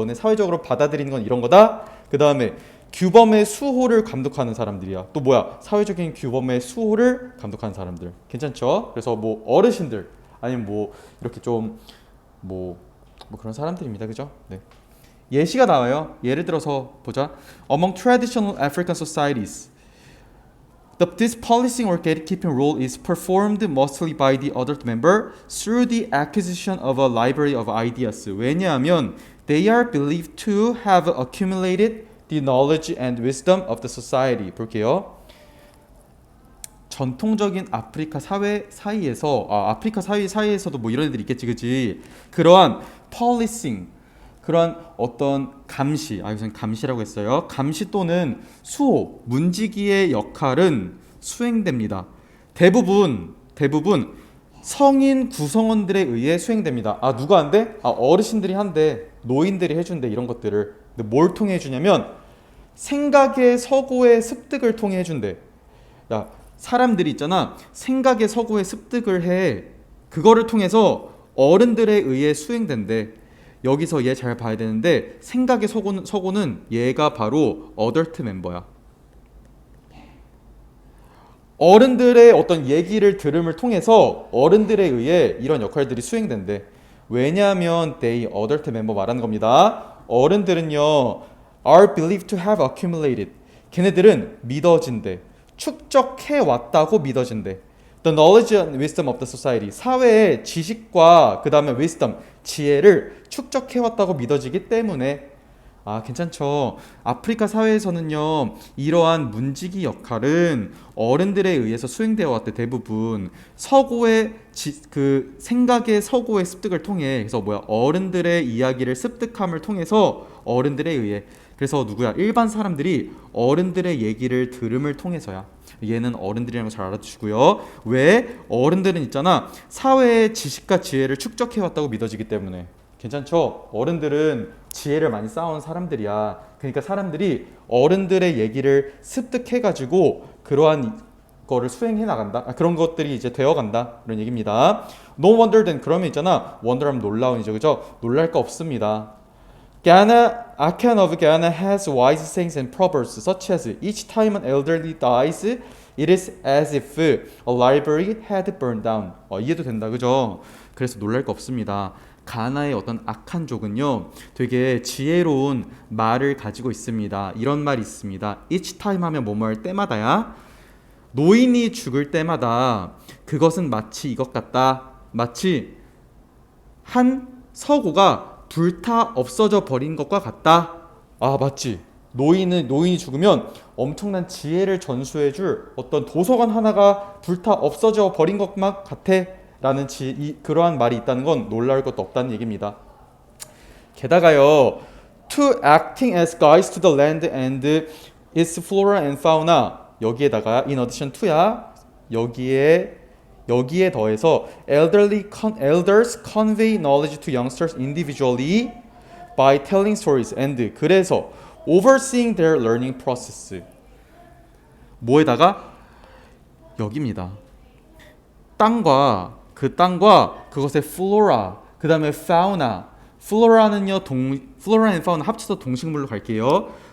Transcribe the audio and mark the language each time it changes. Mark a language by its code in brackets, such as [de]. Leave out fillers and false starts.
[ko] 너네 사회적으로 받아들이는 건 이런 거다. 그 다음에 규범의 수호를 감독하는 사람들이야. 또 뭐야? 사회적인 규범의 수호를 감독하는 사람들. 괜찮죠? 그래서 뭐 어르신들 아니면 뭐 이렇게 좀 뭐 그런 사람들입니다. 그죠? 네. 예시가 나와요. 예를 들어서 보자. [en] Among traditional African societies, this policing or gatekeeping role is performed mostly by the adult member through the acquisition of a library of ideas. [ko] 왜냐하면 [en] they are believed to have accumulated the knowledge and wisdom of the society. [ko] 볼게요. 전통적인 아프리카 사회 사이에서 아프리카 사이에서도 뭐 이런 애들이 있겠지, 그지? 그러한 policing, 그러한 어떤 감시, 여기서 감시라고 했어요. 감시 또는 수호, 문지기의 역할은 수행됩니다. 대부분 성인 구성원들에 의해 수행됩니다. 누가 한대? 어르신들이 한대, 노인들이 해준대 이런 것들을. 근데 뭘 통해 해주냐면 생각의 서고의 습득을 통해 해준대. 야, 사람들이 있잖아. 생각의 서고의 습득을 해. 그거를 통해서 어른들에 의해 수행된대. 여기서 얘 잘 봐야 되는데 생각의 서고는 얘가 바로 어덜트 멤버야. 어른들의 어떤 얘기를 들음을 통해서 어른들에 의해 이런 역할들이 수행된대. 왜냐하면 [en] they adult member [ko] 말하는 겁니다. 어른들은요 [en] are believed to have accumulated. [ko] 걔네들은 믿어진대. 축적해 왔다고 믿어진대. [en] The knowledge and wisdom of the society. [ko] 사회의 지식과 그 다음에 wisdom, 지혜를 축적해 왔다고 믿어지기 때문에. 괜찮죠. 아프리카 사회에서는요 이러한 문지기 역할은 어른들에 의해서 수행되어 왔대. 대부분 서고의 그 생각의 서고의 습득을 통해. 그래서 뭐야, 어른들의 이야기를 습득함을 통해서 어른들에 의해. 그래서 누구야, 일반 사람들이 어른들의 얘기를 들음을 통해서야. 얘는 어른들이라는 거 잘 알아두시고요. 왜? 어른들은 있잖아 사회의 지식과 지혜를 축적해 왔다고 믿어지기 때문에. 괜찮죠? 어른들은 지혜를 많이 쌓아온 사람들이야. 그러니까 사람들이 어른들의 얘기를 습득해가지고 그러한 거를 수행해 나간다. 그런 것들이 이제 되어간다. 그런 얘기입니다. [en] No wonder then. [ko] 그러면 있잖아. wonder하면 놀라운이죠. 그죠? 놀랄 거 없습니다. [en] Achaean of Ghana has wise sayings and proverbs such as each time an elderly dies, it is as if a library had burned down. [ko] 이해도 된다. 그죠? 그래서 놀랄 거 없습니다. 가나의 어떤 악한 족은요 되게 지혜로운 말을 가지고 있습니다. 이런 말이 있습니다. [en] Each time [ko] 하면 뭐뭐 할 때마다야. 노인이 죽을 때마다 그것은 마치 이것 같다. 마치 한 서고가 불타 없어져 버린 것과 같다. 아, 맞지. 노인이 죽으면 엄청난 지혜를 전수해줄 어떤 도서관 하나가 불타 없어져 버린 것만 같아 라는 그러한 말이 있다는 건 놀라울 것도 없다는 얘기입니다. 게다가요, [en] to acting as guides to the land and its flora and fauna, [ko] 여기에다가 [en] in addition to야, [ko] 여기에 더해서 [en] elders convey knowledge to youngsters individually by telling stories and, [ko] 그래서 [en] overseeing their learning process. [ko] 뭐에다가? 여기입니다. 땅과 그것의 flora, 그 다음에 fauna. flora는요, flora and fauna 합쳐서 동식물로 갈게요.